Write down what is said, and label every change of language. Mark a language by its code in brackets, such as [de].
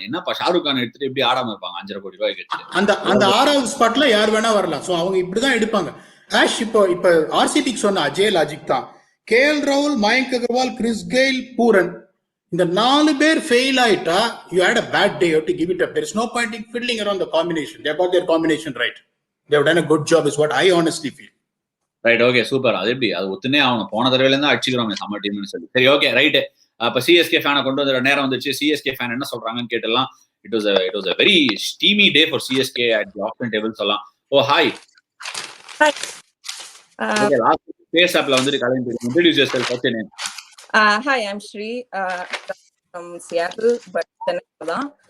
[ta] என்னப்பா ஷாருக் கான் எடுத்துட்டு எப்படி ஆடாம இருப்பாங்க 5.5 கோடி ரூபாய்க்கு? அந்த 6வது ஸ்பாட்ல யார் வேணா வரலாம். சோ அவங்க இப்படிதான் எடுப்பாங்க. ஆஷ் இப்ப ஆர்சிபிக்கு சொன்ன அஜய் லாஜிக் தான். கேஎல் ராகுல், மயங்க் அகர்வால், கிறிஸ் கெயில், பூரன், இந்த 4 பேர் ஃபெயில் ஆயிட்டா [en] you had a bad day. You have to give it up. There is no point in fiddling around the combination. They got their combination right. They have done a good job is what I honestly feel. [ta] Right, okay, super. அது எப்படி அது ஒத்துனே அவங்க போன தடவையில இருந்து அடிச்சுக்கிறோம் summer டீம்னு சொல்லி. சரி, okay, right. அப்ப CSK ஃபேனை கொண்டு வந்த நேரம் வந்துச்சு. சிஎஸ்கே ஃபேன் என்ன சொல்றாங்கன்னு கேட்டலாம். [en] it was a very steamy day for CSK at the auction table [ta] சொல்லலாம். [en] Oh hi. Okay, last face appல [ta] வந்து கலந்து [en] introduce yourself. What's your name? Hi, I'm Shri from Seattle, but Chennai [ta] தான்.